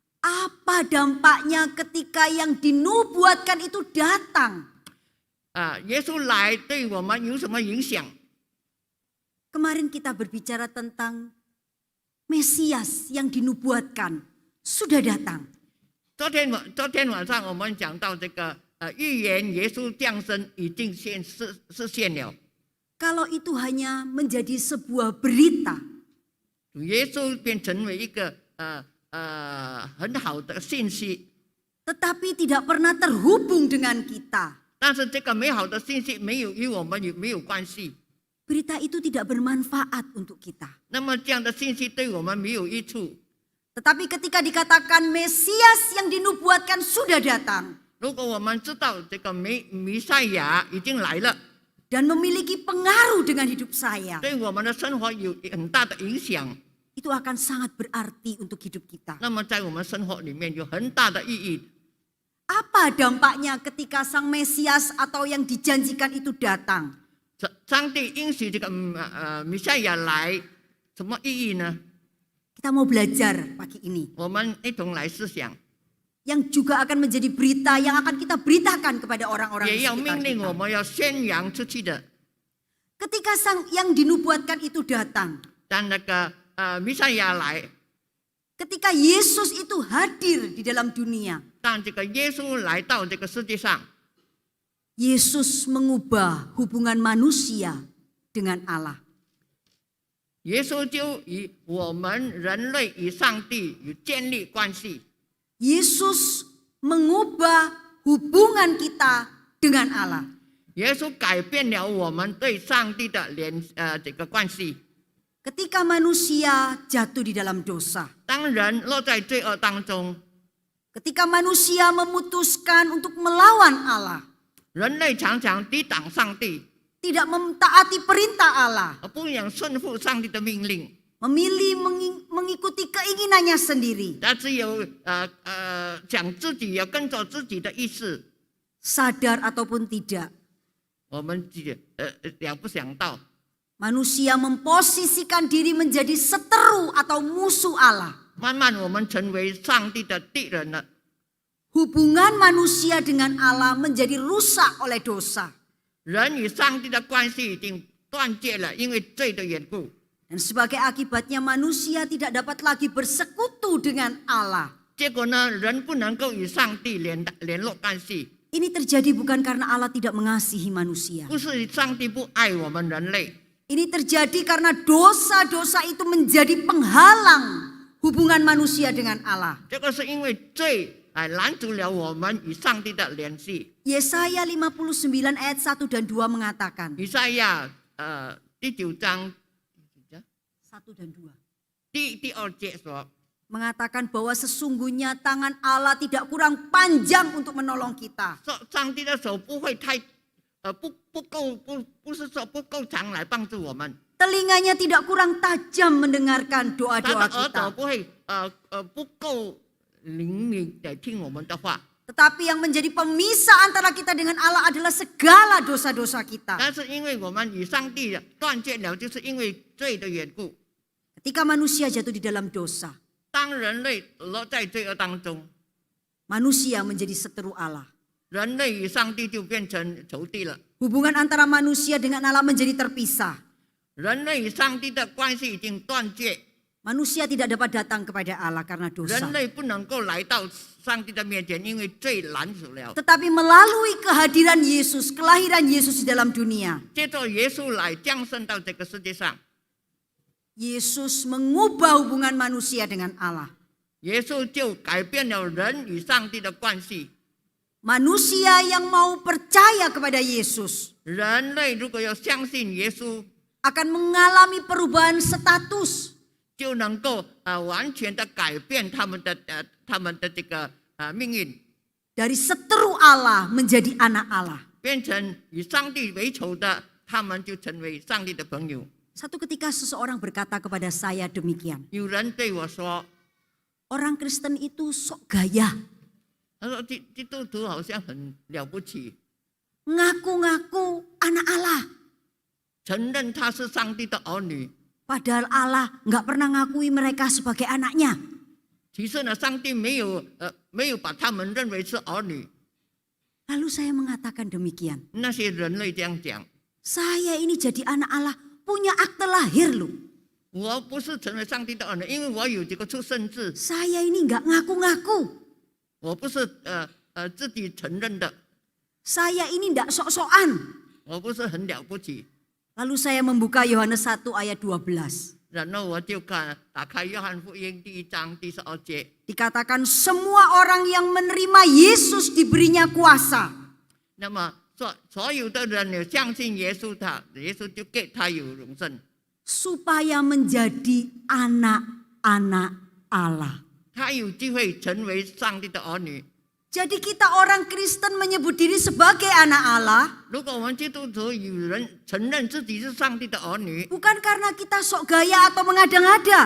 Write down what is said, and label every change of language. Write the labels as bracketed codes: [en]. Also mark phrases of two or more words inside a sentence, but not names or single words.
[id] Apa dampaknya ketika yang dinubuatkan itu datang? [zh] 耶稣来对我们有什么影响？ [id] Kemarin kita berbicara tentang Mesias yang dinubuatkan sudah datang. [zh] 昨天晚上我们讲到这个预言耶稣降生已经实现了。 [id] Kalau itu hanya menjadi sebuah berita, [zh] 主耶稣变成为一个很好的信息， [id] tetapi tidak pernah terhubung dengan kita. [zh] 但是这个美好的信息与我们没有关系。 [id] Berita itu tidak bermanfaat untuk kita. [zh] 那么这样的信息对我们没有益处。 [id] Tetapi ketika dikatakan Mesias yang dinubuatkan sudah datang [zh] 如果我们知道这个弥赛亚已经来了， [id] dan memiliki pengaruh dengan hidup saya, [zh] 对我们的生活有很大的影响， [id] itu akan sangat berarti untuk hidup kita. [zh] 那么在我们生活里面有很大的意义。 [id] Apa dampaknya ketika Sang Mesias atau yang dijanjikan itu datang? [zh] 上帝应许这个弥赛亚来，什么意义呢？ [id] Kita mau belajar pagi ini. [zh] 我们一同来思想， [id] Yang juga akan menjadi berita yang akan kita beritakan kepada orang-orang di [zh] 也要 [id] sekitar [zh] 命令我 [id] kita. [zh] 们要宣扬出去的。 [id] Ketika sang yang dinubuatkan itu datang, [zh] 当那个弥赛亚来， [id] ketika Yesus itu hadir di dalam dunia, [zh] 当这个耶稣来到这个世界上， [id] Yesus mengubah hubungan manusia dengan Allah. [zh] 耶稣就与我们人类与上帝有建立关系。 [id] Yesus mengubah hubungan kita dengan Allah. [zh] 耶稣改变了我们对上帝的这个关系。 [id] Ketika manusia jatuh di dalam dosa, [zh] 当人落在罪恶当中， [id] ketika manusia memutuskan untuk melawan Allah, [zh] 人类常常抵挡上帝， [id] tidak mentaati perintah Allah, [zh] 而不想顺服上帝的命令。 [id] memilih mengikuti keinginannya sendiri, [zh] 他只有讲自己，要跟着自己的意思。 [id] sadar ataupun tidak, [zh] 我们了不想到， [id] manusia memposisikan diri menjadi seteru atau musuh Allah. [zh] 慢慢我们成为上帝的敌人了。 [id] Hubungan manusia dengan Allah menjadi rusak oleh dosa. [zh] 人与上帝的关系已经断绝了，因为罪的缘故。 [id] Dan sebagai akibatnya manusia tidak dapat lagi bersekutu dengan Allah. [zh] 结果呢，人不能够与上帝联络关系， [id] Ini terjadi bukan karena Allah tidak mengasihi manusia. [zh] 不是上帝不爱我们人类， [id] Ini terjadi karena dosa-dosa itu menjadi penghalang hubungan manusia dengan Allah. [zh] 这个是因为罪拦阻了我们与上帝的联系。 [id] Yesaya 59 ayat 1 dan 2 mengatakan. [zh] 以赛亚第9章 [id] 1 dan 2. [zh] 第2节说， [id] Mengatakan bahwa sesungguhnya tangan Allah tidak kurang panjang untuk menolong kita. [zh] 上帝的手不会太不是说不够长来帮助我们， [id] Telinganya tidak kurang tajam mendengarkan [zh] 他 [id] doa-doa [zh] 的耳朵 [id] kita. [zh] 不会不够灵敏的听我们的话。 [id] Tetapi yang menjadi pemisah antara kita dengan Allah adalah segala dosa-dosa kita. [zh] 但是因为我们与上帝断绝了，就是因为罪的缘故。 [id] Ketika manusia jatuh di dalam dosa, [zh] 当人类落在罪恶当中， [id] manusia menjadi seteru Allah. [zh] 人类与上帝就变成仇敌了。 [id] Hubungan antara manusia dengan Allah menjadi terpisah. [zh] 人类与上帝的关系已经断绝， [id] Manusia tidak dapat datang kepada Allah karena dosa. [zh] 人类不能够来到上帝的面前，因为罪拦阻了。 [id] Tetapi melalui kehadiran Yesus, kelahiran Yesus di dalam dunia, [zh] 接着耶稣来降生到这个世界上， [id] Yesus mengubah hubungan manusia dengan Allah. [zh] 耶稣就改变了人与上帝的关系。 [id] Manusia yang mau percaya kepada Yesus [zh] 人类如果要相信耶稣， [id] akan mengalami perubahan status. [zh] 就能够完全的改变他们的这个命运， [id] Dari seteru Allah menjadi anak Allah. [zh] 变成与上帝为仇的，他们就成为上帝的朋友。 [id] Satu ketika seseorang berkata kepada saya demikian. [zh] 有人对我说， [id] Orang Kristen itu sok gaya. [zh] 他说基督徒好像很了不起， [id] Ngaku-ngaku anak Allah. [zh] 承认他是上帝的儿女。 [id] Padahal Allah nggak pernah ngakui mereka sebagai anaknya. [zh] 其实呢，上帝没有把他们认为是儿女。 [id] Lalu saya mengatakan demikian. [zh] 那些人类这样讲， [id] Saya ini jadi anak Allah punya akte lahir loh. [zh] 我不是成为上帝的儿女，因为我有这个出生证， [id] Saya ini nggak ngaku-ngaku. [zh] 我不是自己承认的， [id] Saya ini nggak sok-sokan. [zh] 我不是很了不起。 [id] Lalu saya membuka Yohanes 1 ayat 12. [zh] 然后我就打开约翰福音第1章第12节， [id] Dikatakan semua orang yang menerima Yesus diberinya kuasa. [zh] 那么所有的人有相信耶稣耶稣就给他有永生， [id] Supaya menjadi anak-anak Allah. [zh] 他有机会成为上帝的儿女。 [id] Jadi kita orang Kristen menyebut diri sebagai anak Allah. [zh] 如果我们基督徒有人承认自己是上帝的儿女， [id] Bukan karena kita sok gaya atau mengada-ngada.